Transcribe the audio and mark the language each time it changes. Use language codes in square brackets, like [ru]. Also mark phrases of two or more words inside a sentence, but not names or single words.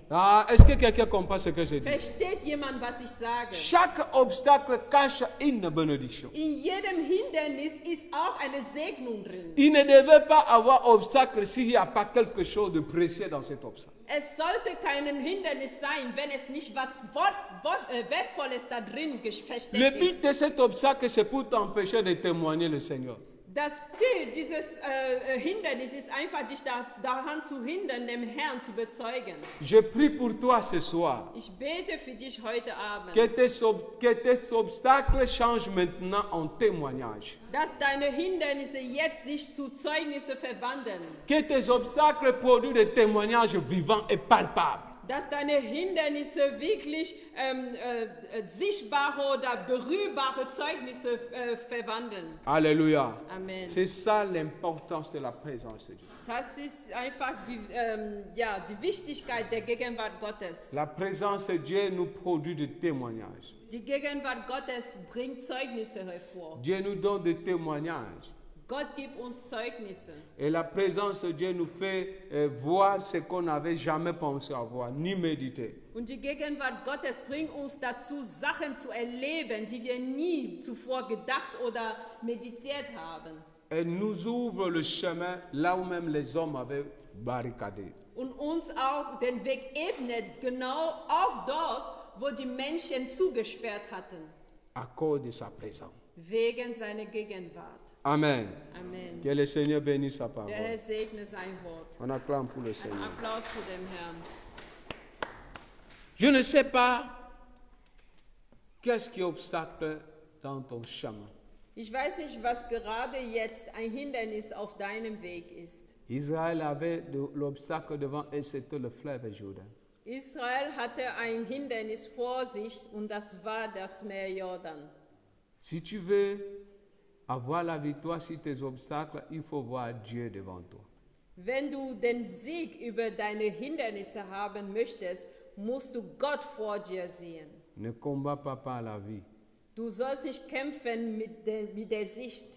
[fr] Ah, est-ce que quelqu'un comprend ce que je dis? [de] Versteht jemand, was ich sage? [fr] Chaque obstacle cache une bénédiction. [de] In jedem Hindernis ist auch eine Segnung drin. [fr] Il ne devait pas avoir obstacle s'il n'y a pas quelque chose de précieux dans cet obstacle. [de] Es sollte kein Hindernis sein, wenn es nicht was Wertvolles da drin versteckt [fr] Le [de] ist. [fr] but de cet obstacle, c'est pour t'empêcher de témoigner le Seigneur. [de] Das Ziel dieses Hindernisses ist einfach, dich daran zu hindern, dem Herrn zu bezeugen. [fr] Je prie pour toi ce soir. [de] Ich bete für dich heute Abend, [fr] Que tes obstacles changent maintenant en témoignage. [de] dass deine Hindernisse jetzt sich zu Zeugnisse verwandeln. [fr] Que tes obstacles produisent des témoignages vivants et palpables. [de] Dass deine Hindernisse wirklich sichtbare oder berührbare Zeugnisse verwandeln. [fr] Alléluia. [de] Amen. [fr] C'est ça l'importance de la présence de Dieu. [de] Das ist einfach die Wichtigkeit der Gegenwart Gottes. [fr] La présence de Dieu nous produit des témoignages. [de] Die Gegenwart Gottes bringt Zeugnisse hervor. [fr] Dieu nous donne des témoignages. [de] Gott gibt uns Zeugnisse. [fr] Et la présence de Dieu nous fait voir ce qu'on n'avait jamais pensé avoir, ni médité. [de] Und die Gegenwart Gottes bringt uns dazu, Sachen zu erleben, die wir nie zuvor gedacht oder meditiert haben. [fr] Elle nous ouvre le chemin là où même les hommes avaient barricadé. [de] Und uns auch den Weg ebnet, genau auch dort, wo die Menschen zugesperrt hatten, [fr] À cause de sa présence. [de] wegen seiner Gegenwart. [fr] Amen. [de] Amen. [fr] Que le Seigneur bénisse sa [de] Der [fr] parole. [de] Herr segne sein Wort. [fr] On acclame pour le [de] Ein [fr] Seigneur. [de] Applaus zu dem Herrn. [fr] Je ne sais pas qu'est-ce qui obstacle dans ton chemin. [de] Ich weiß nicht, was gerade jetzt ein Hindernis auf deinem Weg ist. [fr] Israël avait l'obstacle devant elle, c'était le fleuve Jourdain. [de] Israel hatte ein Hindernis vor sich und das war das Meer Jordan. [fr] Si tu veux avoir la victoire sur tes obstacles, il faut voir Dieu devant toi. [de] Wenn du den Sieg über deine Hindernisse haben möchtest, musst du Gott vor dir sehen. [fr] Ne combat pas par la vie, [de] Du sollst nicht kämpfen mit der Sicht,